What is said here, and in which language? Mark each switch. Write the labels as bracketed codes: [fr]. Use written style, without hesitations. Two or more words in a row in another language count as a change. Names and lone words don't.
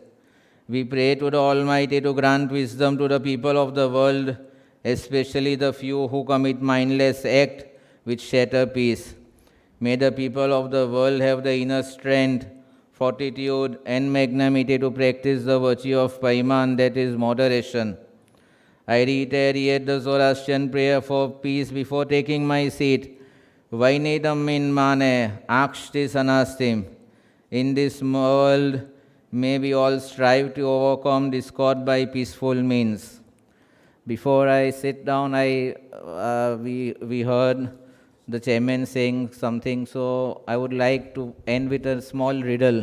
[en] We pray to the Almighty to grant wisdom to the people of the world, especially the few who commit mindless acts which shatter peace. May the people of the world have the inner strength, fortitude, and magnanimity to practice the virtue of paiman, that is moderation. I reiterate the Zoroastrian prayer for peace before taking my seat. [ae] Vainidam min mane akshti sanastim. [en] In this world, may we all strive to overcome discord by peaceful means. Before I sit down, we heard the chairman saying something, so I would like to end with a small riddle.